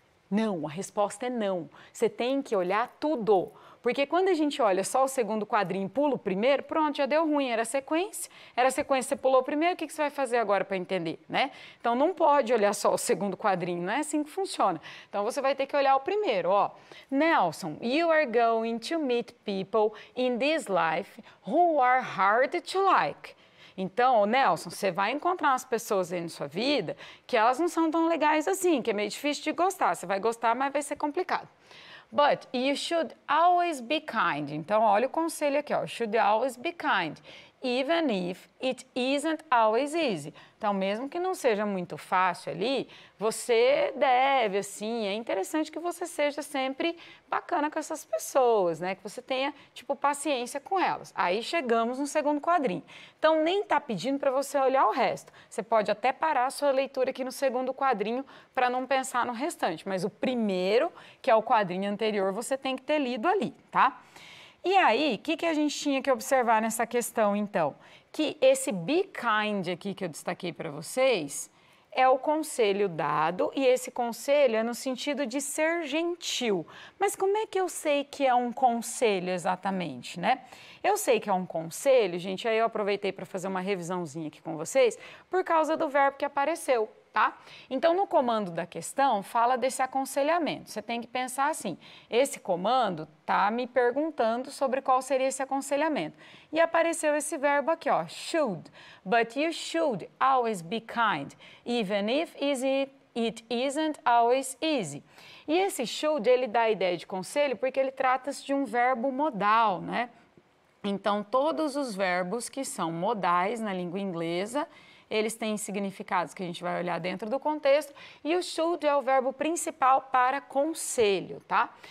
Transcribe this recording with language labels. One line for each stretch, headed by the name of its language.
Portuguese: Não, a resposta é não. Você tem que olhar tudo. Porque quando a gente olha só o segundo quadrinho e pula o primeiro, pronto, já deu ruim, era sequência, você pulou o primeiro, o que você vai fazer agora para entender, né? Então não pode olhar só o segundo quadrinho, não é assim que funciona. Então você vai ter que olhar o primeiro, ó.
English: Nelson, you are going to meet people in this life who are hard to like.
Portuguese: Então, Nelson, você vai encontrar umas pessoas aí na sua vida que elas não são tão legais assim, que é meio difícil de gostar. Você vai gostar, mas vai ser complicado.
English: But you should always be kind.
Portuguese: Então, olha o conselho aqui, ó.
English: Should always be kind, even if it isn't always easy.
Portuguese: Então, mesmo que não seja muito fácil ali, você deve, assim, é interessante que você seja sempre bacana com essas pessoas, né? Que você tenha, tipo, paciência com elas. Aí chegamos no segundo quadrinho. Então, nem tá pedindo para você olhar o resto. Você pode até parar a sua leitura aqui no segundo quadrinho para não pensar no restante. Mas o primeiro, que é o quadrinho anterior, você tem que ter lido ali, tá? E aí, o que a gente tinha que observar nessa questão, então? Que esse be kind aqui que eu destaquei para vocês é o conselho dado, e esse conselho é no sentido de ser gentil. Mas como é que eu sei que é um conselho exatamente, né? Eu sei que é um conselho, gente, aí eu aproveitei para fazer uma revisãozinha aqui com vocês, por causa do verbo que apareceu, tá? Então, no comando da questão, fala desse aconselhamento. Você tem que pensar assim, esse comando tá me perguntando sobre qual seria esse aconselhamento. E apareceu esse verbo aqui, ó, should.
English: But you should always be kind, even if it isn't always easy.
Portuguese: E esse should, ele dá a ideia de conselho porque ele trata-se de um verbo modal, né? Então, todos os verbos que são modais na língua inglesa, eles têm significados que a gente vai olhar dentro do contexto, e o should é o verbo principal para conselho, tá?